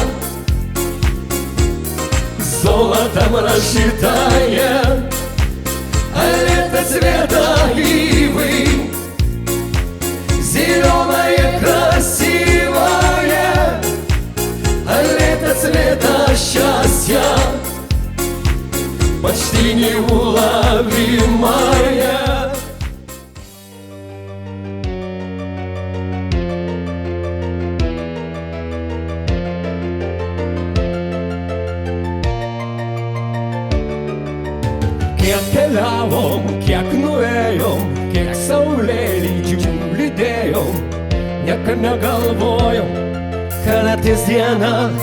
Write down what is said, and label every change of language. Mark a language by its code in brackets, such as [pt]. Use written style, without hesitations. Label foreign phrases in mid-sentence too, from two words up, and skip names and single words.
[ru] золотом рассчитая, лето цвета ивы, зеленое красивое, лето цвета счастья, почти неуловимое. [lt] Kiek keliavom, kiek nuėjom, kiek saulėlydžių lydėjom, niekad negalvojom, kad ateis diena.